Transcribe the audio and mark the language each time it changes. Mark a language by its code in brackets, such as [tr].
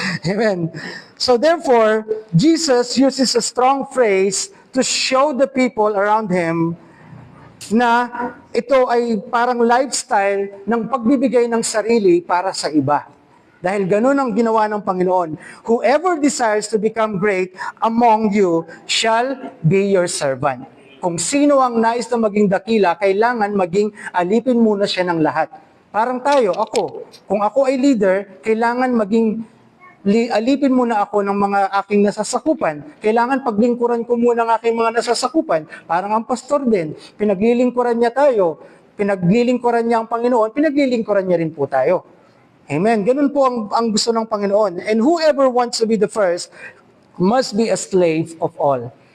[en] Amen. So therefore, Jesus uses a strong phrase to show the people around Him [tl] na ito ay parang lifestyle ng pagbibigay ng sarili para sa iba. Dahil ganun ang ginawa ng Panginoon. [en] Whoever desires to become great among you shall be your servant. [tl] Kung sino ang nais na maging dakila, kailangan maging alipin muna siya ng lahat. Parang tayo, ako. Kung ako ay leader, kailangan maging alipin muna ako ng mga aking nasasakupan. Kailangan paglingkuran ko muna ng aking mga nasasakupan. Parang ang pastor din, pinaglilingkuran niya tayo. Pinaglilingkuran niya ang Panginoon, pinaglilingkuran niya rin po tayo. Amen. Ganun po ang gusto ng Panginoon. [en] And whoever wants to be the first must be a slave of all.